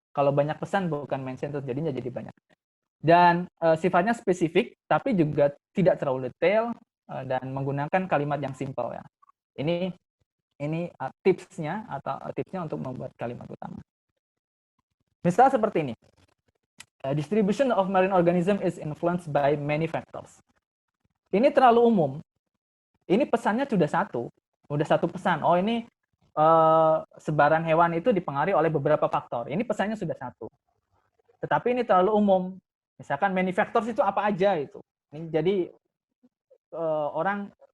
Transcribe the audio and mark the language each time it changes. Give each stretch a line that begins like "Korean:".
Indonesian: Kalau banyak pesan bukan main sentence, jadinya jadi banyak. Dan sifatnya spesifik, tapi juga tidak terlalu detail dan menggunakan kalimat yang simple ya. Ini tipsnya untuk membuat kalimat utama. Misal seperti ini.
English: Distribution of marine organism is influenced by many factors.
Indonesian: Ini terlalu umum. Ini pesannya sudah satu pesan. Oh, ini sebaran hewan itu dipengaruhi oleh beberapa faktor. Ini pesannya sudah satu. Tetapi ini terlalu umum. Misalkan many factors itu apa aja itu. Jadi orang